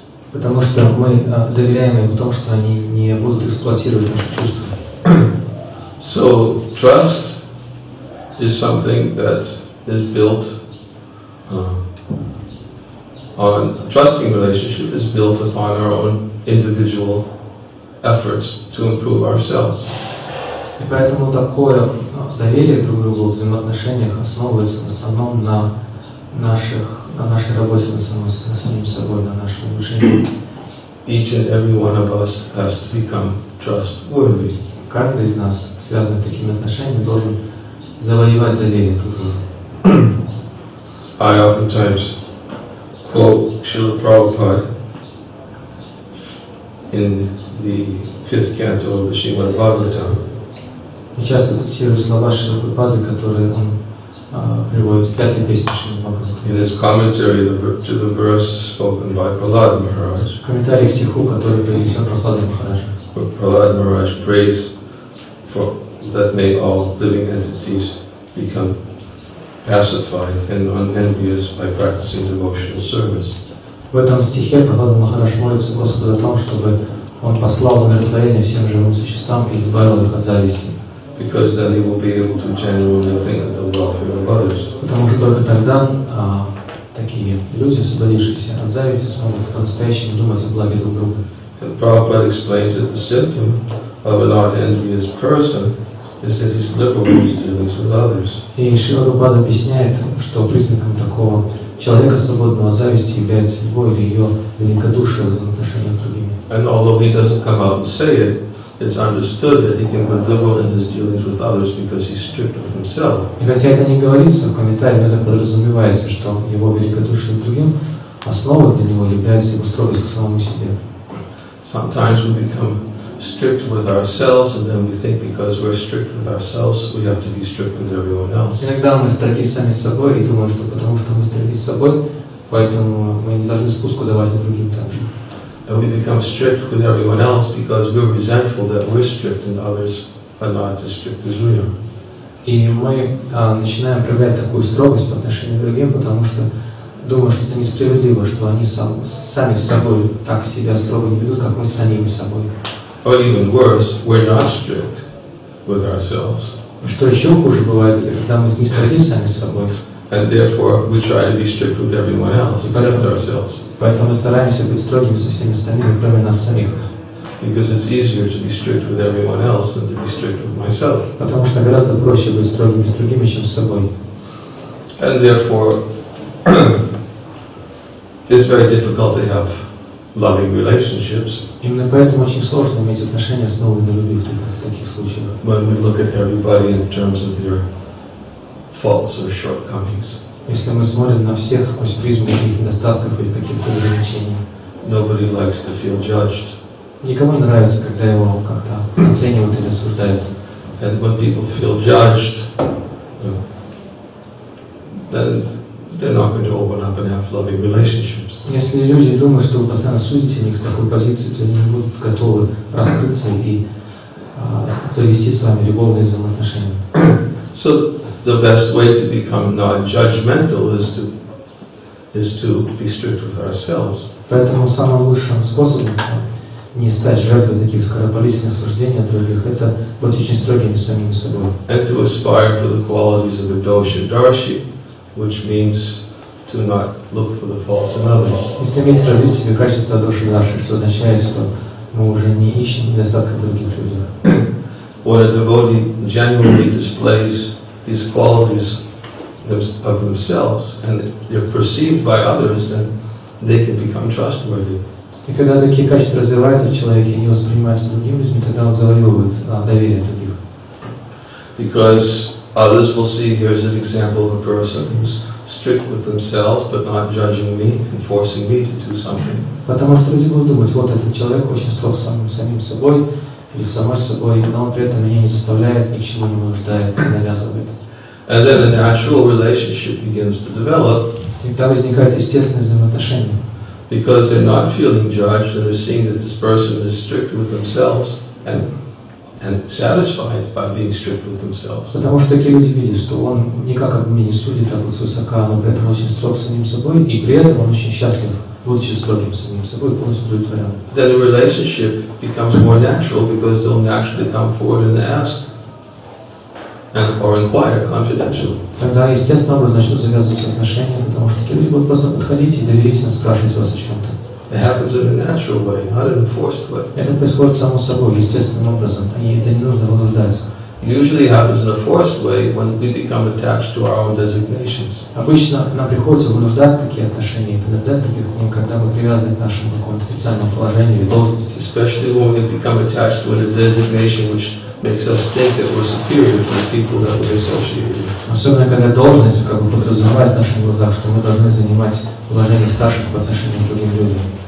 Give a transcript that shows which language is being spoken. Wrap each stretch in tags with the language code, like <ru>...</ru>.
<ru>Потому что мы доверяем им в том, что они не будут эксплуатировать наши чувства.</ru> <en>So trust is something that is built on trusting relationship is built upon our own individual efforts to improve ourselves.</en> <ru>И поэтому такое доверие друг к другу в взаимоотношениях основывается в основном на нашей работе над самим собой, на нашем улучшении.</ru> <en>Each and every one of us has to become trustworthy.</en> <ru>Каждый из нас, связанный такими отношениями, должен завоевать доверие друг к другу.</ru> <en>I oftentimes quote Srila Prabhupada in the 5th canto of the Srimad Bhagavatam.</en> <ru>Я часто цитирую слова Шрилы Прабхупады, которые он приводит в 5-й песне Шримад Бхагаватам.</ru> <en>In his commentary to the verse spoken by Prahlad Maharaj.</en> <ru>Комментарий к стиху, который произнесен Прабхупадой Махараджа.</ru> <en>Prahlad Maharaj prays for that may all living entities become pacified and unenvious by practicing devotional service.</en> <ru>В этом стихе Прабхупада Махарадж молится Господу о том, чтобы он послал умиротворение всем живым существам и избавил их от зависти.</ru> <en>Because then he will be able to genuinely think of the welfare of others.</en> <ru>Потому что только тогда такие люди, освободившиеся от зависти, смогут по-настоящему думать о благе друг друга.</ru> <en>And Prabhupada explains that the symptom of an unenvious person is that he's liberal in his dealings with others.</en> <ru>И Шрила Прабхупада объясняет, что признаком такого человека, свободного от зависти, является его или ее великодушие в взаимоотношениях с другими.</ru> <en>And although he doesn't come out and say it, it's understood that he can be liberal in his dealings with others because he's strict with himself.</en> <ru>И хотя это не говорится в комментарии, но это подразумевается, что его великодушие к другим основой для него является его строгость к самому себе.</ru> <en>Sometimes we become strict with ourselves, and then we think because we're strict with ourselves, we have to be strict with everyone else.</en> <ru>Иногда мы строги сами с собой и думаем, что потому что мы строги с собой, поэтому мы не должны спуску давать и другим также.</ru> <en>And we become strict with everyone else because we're resentful that we're strict and others are not as strict as we are.</en> <ru>И мы начинаем проявлять такую строгость по отношению к другим, потому что думаем, что это несправедливо, что они сами с собой так себя строго не ведут, как мы с самими собой.</ru> <en>Or even worse, we're not strict with ourselves.</en> <ru>Что еще хуже бывает, это когда мы не строги сами с собой.</ru> <en>And therefore, we try to be strict with everyone else except ourselves.</en> <ru>Поэтому мы стараемся быть строгими со всеми остальными, кроме нас самих.</ru> <en>Because it's easier to be strict with everyone else than to be strict with myself.</en> <ru>Потому что гораздо проще быть строгими с другими, чем с собой.</ru> <en>And therefore, it's very difficult to have loving relationships.</en> <ru>Именно поэтому очень сложно иметь отношения, основанные на любви в таких случаях.</ru> <en>When we look at everybody in terms of their faults or shortcomings.</en> <ru>Если мы смотрим на всех сквозь призму их недостатков или каких-то ограничений.</ru> <en>Nobody likes to feel judged.</en> <ru>Никому не нравится, когда его как-то оценивают или осуждают.</ru> <en>And when people feel judged, then they're not going to open up and have loving relationships.</en> <ru>Если люди думают, что вы постоянно судите них с такой позиции, то они не будут готовы раскрыться и завести с вами любовные взаимоотношения.</ru> <en>So the best way to become non-judgmental is to be strict with ourselves.</en> <ru>Поэтому самым лучшим способом не стать жертвой таких скоропалительных суждений от других, это быть очень строгими с самими собой.</ru> <en>And to aspire for the qualities of a dosha darshi, which means to not look for the faults in others.</en> <ru>И стремиться развить в себе качество доши дарши, что означает, что мы уже не ищем недостатков в других людях.</ru> <en>When a devotee genuinely displays these qualities of themselves and they're perceived by others, then they can become trustworthy.</en> <ru>И когда такие качества развиваются в человеке и не воспринимаются другими людьми, тогда он завоевывает доверие других.</ru> <en>Because others will see here's an example of a person who's strict with themselves but not judging me and forcing me to do something.</en> <ru>Потому что люди будут думать, вот этот человек очень строг самим собой или самой собой, но он при этом меня не заставляет, ни к чему не вынуждает, не навязывает.</ru> <en>And then a natural relationship begins to develop.</en> <ru>И тогда возникают естественные взаимоотношения.</ru> <en>Because they're not feeling judged and they're seeing that this person is strict with themselves and satisfied by being strict with themselves.</en> <ru>Потому что такие люди видят, что он никак об меня не судит, так вот свысока, но при этом очень строг с самим собой, и при этом он очень счастлив, будучи строгим с самим собой, полностью удовлетворен.</ru> <en>Then the relationship becomes more natural because they'll naturally come forward and ask or inquire confidentially.</en> <ru>Тогда естественным образом начнут завязываться отношения, потому что такие люди будут просто подходить и доверительно спрашивать вас о чем-то.</ru> <en>It happens in a natural way, not in a forced way.</en> <ru>Это происходит само собой, естественным образом, и это не нужно вынуждать.</ru> <en>Usually happens in a forced way when we become attached to our own designations.</en> <ru>Обычно нам приходится вынуждать такие отношения, принуждать других к ним, когда мы привязаны к нашему какому-то официальному положению или должности.</ru> <en>Especially when we become attached to a designation which makes us think that we're superior to the people that we associate with.</en> <ru>Особенно когда должность как бы подразумевает в наших глазах, что мы должны занимать положение старших по отношению к другим людям.</ru>